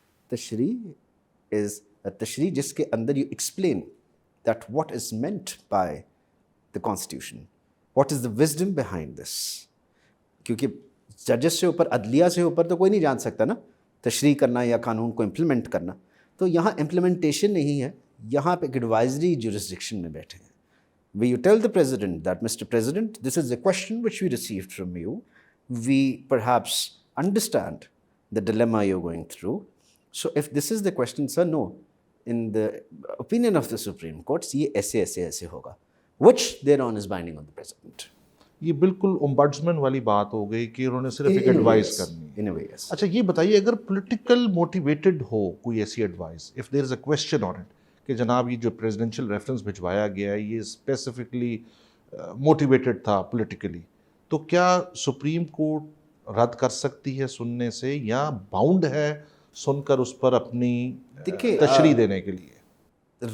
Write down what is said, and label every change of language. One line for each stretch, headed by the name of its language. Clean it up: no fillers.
English: تشریح از تشریح
Urdu: جس کے اندر
English: You explain that what is meant by the constitution, what is the wisdom behind this.
Urdu: کیونکہ ججز سے اوپر, عدلیہ سے اوپر تو کوئی نہیں جان سکتا نا تشریح کرنا یا قانون کو امپلیمنٹ کرنا. تو یہاں امپلیمنٹیشن نہیں ہے, یہاں پہ ایک ایڈوائزری جورسڈکشن میں بیٹھے ہیں.
English: We you tell the president that, Mr. President, this is a question which we received from you. We perhaps understand the dilemma you're going through. So if this is the question, sir, no. In the opinion of the Supreme Court,
Urdu: یہ ایسے ہوگا,
English: which thereon is binding on the president.
Urdu: یہ بالکل ombudsman والی بات ہو گئی کہ انہوں نے صرف ایک ایڈوائز کرنی ہے.
English: In a way, yes.
Urdu: اچھا یہ بتائیے, اگر پولیٹیکل موٹیویٹڈ ہو کوئی ایسی advise,
English: if there is a question on it,
Urdu: کہ جناب یہ جو پریزیڈنشیل ریفرنس بھجوایا گیا ہے یہ اسپیسیفکلی موٹیویٹڈ تھا پولیٹیکلی, تو کیا سپریم کورٹ رد کر سکتی ہے سننے سے, یا باؤنڈ ہے سن کر اس پر اپنی تشریح دینے کے لیے؟